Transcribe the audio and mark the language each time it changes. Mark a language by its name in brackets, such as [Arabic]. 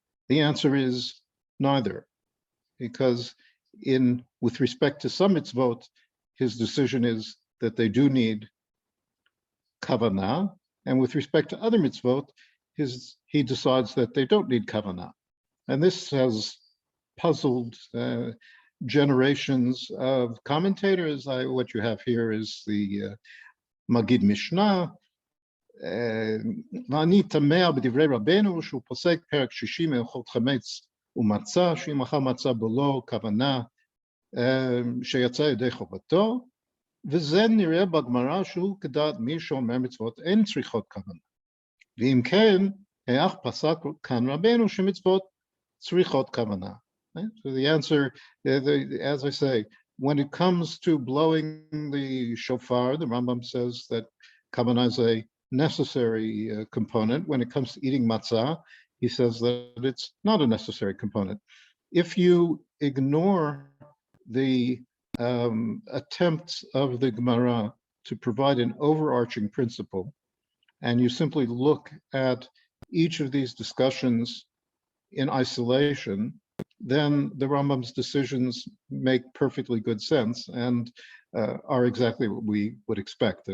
[English] The answer is neither, because with respect to some mitzvot, his decision is that they do need kavanah, and with respect to other mitzvot, he decides that they don't need kavanah. And this has puzzled generations of commentators. What you have here is the Magid Mishnah. [Hebrew] ואני תמה בדברי רבנו שהוא פוסק פרק 60 הלכות חמץ ומצה, שאם אכל מצה בלא כוונה שיצא ידי חובתו, וזה נראה בגמרא שהוא כדעת מי שאומר מצוות אין צריכות כוונה. ואם כן, איך פסק כאן רבנו שמצוות צריכות כוונה? [English] So the answer, as I say, when it comes to blowing the shofar, the Rambam says that kavanah is a necessary component. When it comes to eating matzah, he says that it's not a necessary component. If you ignore the attempts of the Gemara to provide an overarching principle, and you simply look at each of these discussions in isolation, then the Rambam's decisions make perfectly good sense and are exactly what we would expect.